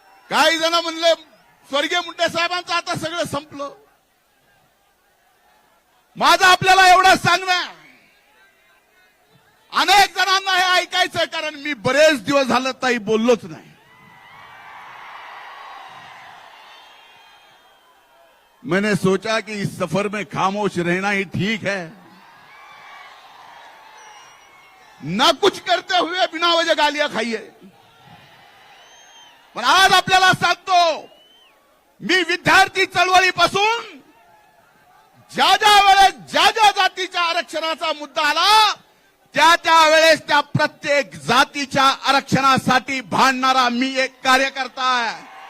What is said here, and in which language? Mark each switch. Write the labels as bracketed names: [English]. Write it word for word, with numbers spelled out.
[Marathi] काही जण म्हणले स्वर्गीय मुंडे साहेबांचं आता सगळं संपलं. माझं आपल्याला एवढं सांगणं आहे, अनेक जणांना हे ऐकायचंय, कारण मी बरेच दिवस झालं ताई बोललोच नाही. [Hindi] मैंने सोचा कि इस सफर में खामोश रहना ही ठीक है, ना कुछ करते हुए बिना वजह गालियां खाइए. [Marathi] पण आज आपल्याला सांगतो, मी विद्यार्थी चळवळीपासून ज्या ज्या वेळेस ज्या ज्या जातीच्या आरक्षणाचा मुद्दा आला त्या त्या वेळेस त्या प्रत्येक जातीच्या आरक्षणासाठी भांडणारा मी एक कार्यकर्ता आहे.